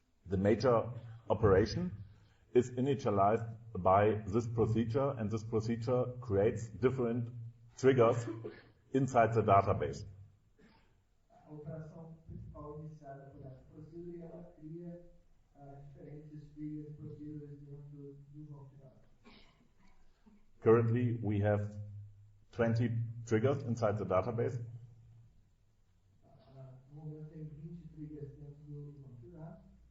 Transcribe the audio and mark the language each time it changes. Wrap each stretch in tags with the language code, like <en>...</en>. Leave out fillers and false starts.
<en>The major operation is initialized by this procedure, and this procedure creates different triggers inside the database.</en> <pt>A operação principal iniciada por essa procedura e ela cria diferentes triggers, procedures dentro do banco de dados.</pt> <en>Currently, we have 20 triggers inside the database.</en> <pt>No momento tem 20 triggers dentro do banco de dados.</pt>